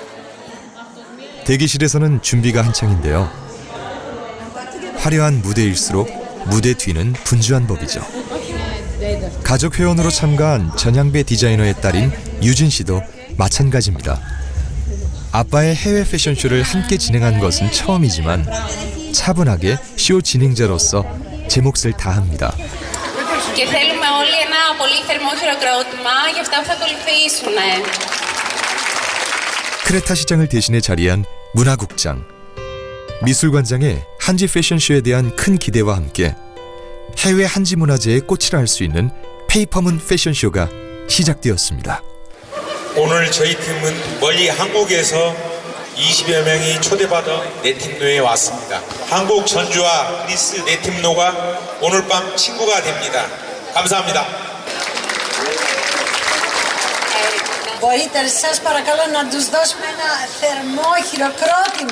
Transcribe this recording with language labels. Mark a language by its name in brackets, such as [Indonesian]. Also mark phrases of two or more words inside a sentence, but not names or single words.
[Korean] 대기실에서는 준비가 한창인데요. 화려한 무대일수록 무대 뒤는 분주한 법이죠. 가족 회원으로 참가한 전향배 디자이너의 딸인 유진 씨도 마찬가지입니다. 아빠의 해외 패션쇼를 함께 진행한 것은 처음이지만 차분하게 쇼 진행자로서 제 몫을 다합니다. [Greek] Και θέλουμε όλοι ένα πολύ θερμό χειροκρότημα για αυτά που θα ακολουθήσουν. [Korean] 크레타 시장을 대신해 자리한 문화국장. 미술관장에 한지 패션쇼에 대한 큰 기대와 함께 해외 한지 문화재의 꽃이라 할 수 있는 페이퍼문 패션쇼가 시작되었습니다. 오늘 저희 팀은 멀리 한국에서 20여 명이 초대받아 네팀노에 왔습니다. 한국 전주와 그리스 네팀노가 오늘 밤 친구가 됩니다. 감사합니다. [Greek] Μπορείτε σας παρακαλώ να τους δώσουμε ένα θερμό χειροκρότημα.